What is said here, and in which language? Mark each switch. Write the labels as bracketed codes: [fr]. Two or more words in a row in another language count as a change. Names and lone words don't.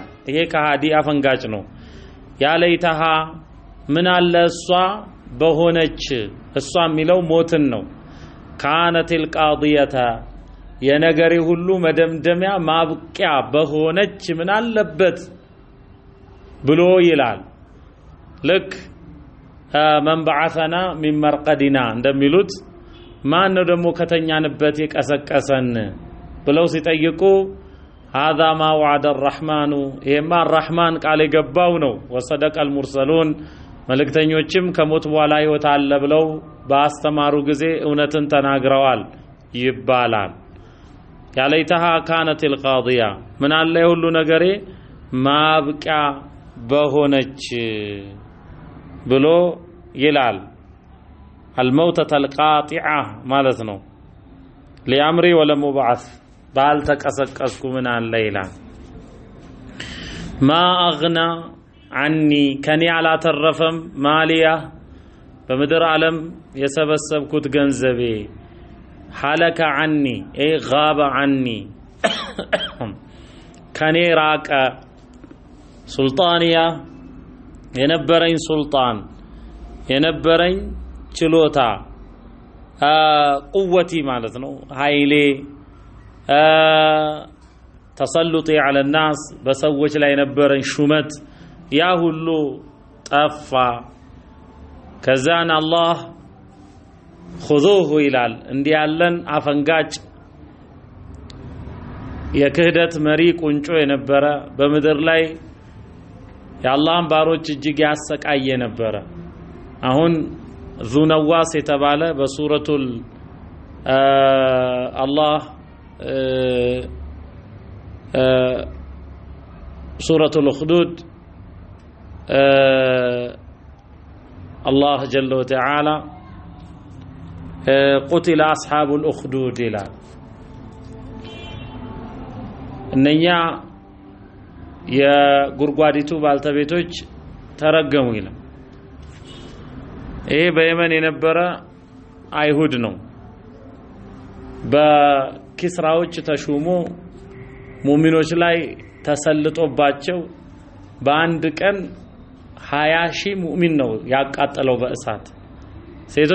[am] ይሄ ከሃዲ አፈንጋጭ ነው [ar] يا ليتها [am] ምን አለ እሷ በሆነች እሷ የሚለው ሞትን ነው [ar] كانت القاضيه [am] የነገሪ ሁሉ መደምደሚያ ማብቂያ በሆነች ምን አለበት ብሎ ይላል ልክ [ar] من بعثنا من مرقدنا [am] እንደሚሉት ማን ነው ደግሞ ከተኛንበት የቀሰቀሰን ብለው ሲጠይቁ [ar] هذا ما وعد الرحمن [am] ይሄማ الرحمن ቃል የገባው ነው [ar] وصدق المرسلون [am] መልእክተኞችም ከሞት በኋላ ህይወት አለ ብለው ባስተማሩ ጊዜ እውነትን ተናግረዋል ይባላል [ar] يا ليتها كانت القاضيه [am] ምን አለ ሁሉ ነገሬ ማብቂያ በሆነች ብሎ ይላል [ar] الموتة القاطعة [am] ማለት ነው [ar] لأمري ولم أبعث [am] ባልተቀሰቀስኩ ምን አለ ይላል [ar] ما أغنى عني [am] ከኔ አላተረፈም ማሊያ በምድር ዓለም የሰበሰብኩት ገንዘቤ [ar] حلك عني اي غاب عني [am] ከኔ ራቀ ሱልጣንያ የነበረኝ ሱልጣን የነበረኝ ችሎታ ቁወቲ ማለት ነው ኃይሌ [ar] تسلطي على الناس [am] በሰዎች ላይ የነበረን ሹመት ያ ሁሉ ጠፋ ከዛን አላህ خذوه ይላል እንዲህ ያለን አፈንጋጭ የክህደት መሪ ቁንጮ የነበረ በመድር ላይ የአላህን ባሮች እጅግ ያሰቃየ ነበረ አሁን ذو نواس የተባለ በሱረቱል [ar] الله سورة الأخدود الله جل وتعالى قتل أصحاب الأخدود [am] ይላል እነኛ የጉርጓዲቱ ባልተቤቶች ተረገሙ ይላል ይሄ በየመን የነበረ አይሁድ ነው በኪስራዎች ተሹሞ ሙእሚኖች ላይ ተሰልጦባቸው በአንድ ቀን 20,000 ሙእሚን ነው ያቃጠለው በእሳት ሴቶች